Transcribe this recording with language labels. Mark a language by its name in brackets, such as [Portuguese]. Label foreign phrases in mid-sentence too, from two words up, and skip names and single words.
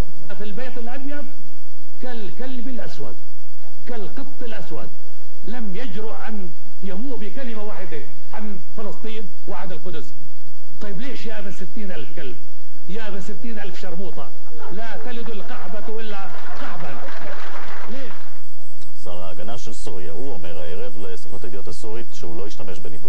[Arabic] في البيت الأبيض كالكلب الأسود، كالقط الأسود، لم يجرؤ أن يموء بكلمة واحدة عن فلسطين وعن القدس. طيب ليش يا ابن 60,000 كلب، يا ابن 60,000 شرموطة، لا تلد القحبة إلا قحبا؟ ليش؟ [Hebrew] שר ההגנה של סוריה, הוא אומר הערב לסוכנות הידיעות הסורית שהוא לא ישתמש בניבול